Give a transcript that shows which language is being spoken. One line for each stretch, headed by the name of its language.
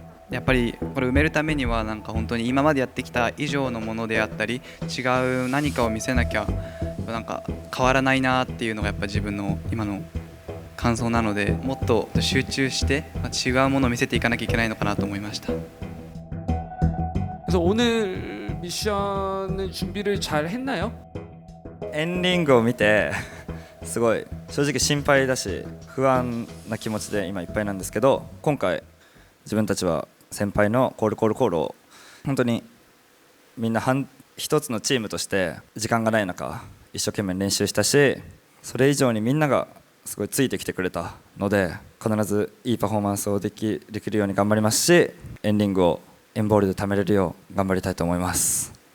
Japanese: やっぱりこれ埋めるためにはなんか本当に今までやってきた以上のものであったり違う何かを見せなきゃなんか変わらないなっていうのがやっぱ自分の今の感想なのでもっと集中して違うものを見せていかなきゃいけないのかなと思いました。
Korean: 그래서 오늘 미션은 준비를 잘 했나요?
Japanese: エンディングを見てすごい正直心配だし不安な気持ちで今いっぱいなんですけど今回自分たちは先輩のコールを本当にみんな一つのチームとして時間がない中一生懸命練習したしそれ以上にみんながすごいついてきてくれたので必ずいいパフォーマンスをできるように頑張りますしエンディングをエンボールで貯めれるよう頑張りたいと思います。